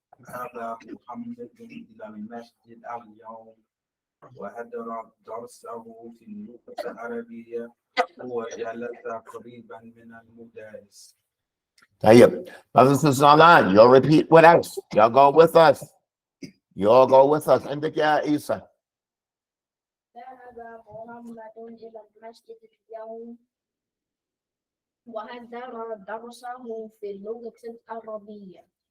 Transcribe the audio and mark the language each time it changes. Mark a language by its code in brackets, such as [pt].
[ar] ذهب محمد إلى المسجد اليوم وحضر درسه في اللغة العربية وجلس قريبا من المدرس. طيب. [en] Brothers and sisters online, you'll repeat with us. Y'all go with us. Y'all go with us. [ar] عندك يا عيسى. ذهب محمد إلى المسجد اليوم وحضر درسه في اللغة العربية.